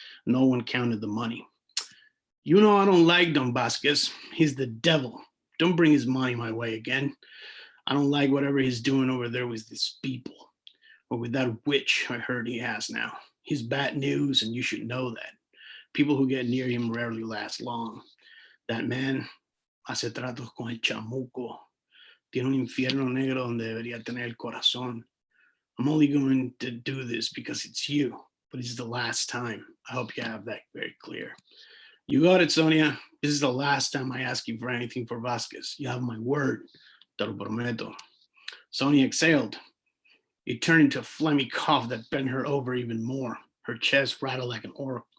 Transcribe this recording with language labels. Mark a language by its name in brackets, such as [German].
[English] No one counted the money. "You know I don't like Don Vasquez. He's the devil. Don't bring his money my way again. I don't like whatever he's doing over there with these people, or with that witch I heard he has now. He's bad news, and you should know that. People who get near him rarely last long. That man [Spanish] hace tratos con el chamuco. Tiene un infierno negro donde debería tener el corazón. [English] I'm only going to do this because it's you, but it's the last time. I hope you have that very clear. You got it, Sonia. This is the last time I ask you for anything for Vasquez. You have my word. [Spanish] Te lo prometo." [English] Sonia exhaled. It turned into a phlegmy cough that bent her over even more. Her chest rattled like an oracle.